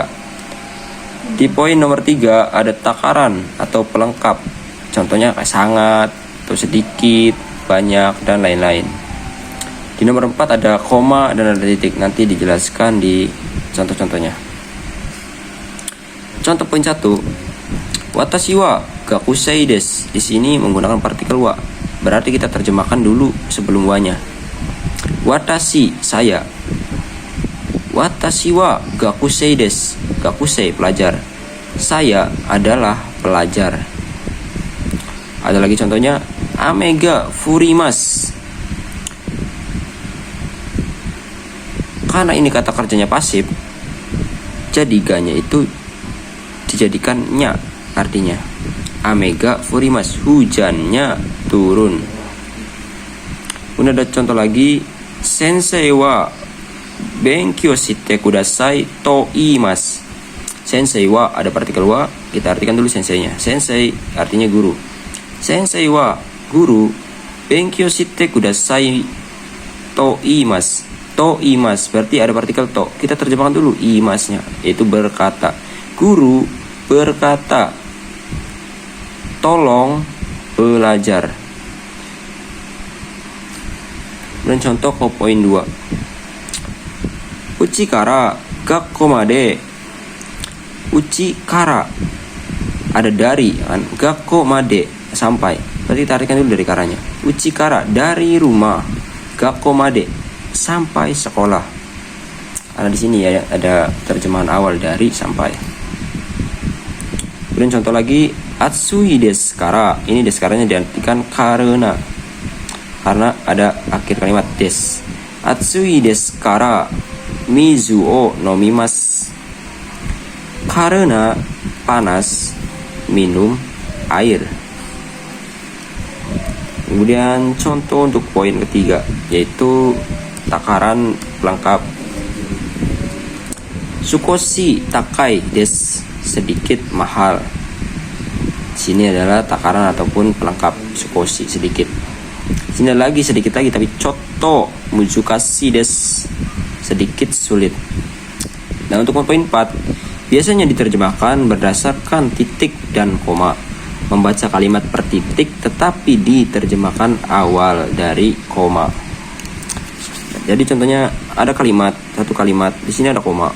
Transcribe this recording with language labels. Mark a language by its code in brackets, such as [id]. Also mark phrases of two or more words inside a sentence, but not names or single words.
[id] Di poin nomor 3 ada takaran atau pelengkap. Contohnya kayak sangat, atau sedikit, banyak, dan lain-lain. Di nomor 4 ada koma dan ada titik. Nanti dijelaskan di contoh-contohnya. Contoh poin 1. [ja] 私は学生です. [id] Di sini menggunakan partikel wa. Berarti kita terjemahkan dulu sebelum wa-nya. [ja] Watashi, saya. 私は学生です. Gakusei, [id] pelajar. Saya adalah pelajar. Ada lagi contohnya, [ja] 雨が降ります. [id] Karena ini kata kerjanya pasif, jadi ga-nya itu dijadikan nya. Artinya [ja] 雨が降ります, [id] hujannya turun. Kemudian ada contoh lagi, [ja] 先生は勉強してくださいと言います. 先生は [id] ada partikel wa, kita artikan dulu sensei-nya. Sensei artinya guru. [ja] 先生は [id] guru, [ja] 勉強してくださいと言います. と言います [id] berarti ada partikel to. Kita terjemahkan dulu iimasu-nya, yaitu berkata. Guru berkata, tolong belajar. Dan contoh ke poin 2. [ja] 家から学校まで. 家から [id] ada dari kan, [ja] 学校まで [id] sampai. Berarti tarikan dulu dari karanya. [ja] 家から [id] dari rumah, [ja] 学校まで [id] sampai sekolah. Karena di sini ya ada terjemahan awal dari sampai. Kemudian contoh lagi, [ja] 暑いですから. [id] Ini desu karanya diartikan karena ada akhir kalimat des. [ja] 暑いですから水を飲みます. [id] Karena panas, minum air. Kemudian contoh untuk poin ketiga, yaitu takaran pelengkap. [ja] 少し高いです, [id] sedikit mahal. Sini adalah takaran ataupun pelengkap sukoshi, sedikit. Sini lagi sedikit lagi, tapi [ja] ちょっと難しいです, [id] sedikit sulit. Nah, untuk poin 4, biasanya diterjemahkan berdasarkan titik dan koma. Membaca kalimat per titik tetapi diterjemahkan awal dari koma. Jadi contohnya ada kalimat, satu kalimat, di sini ada koma.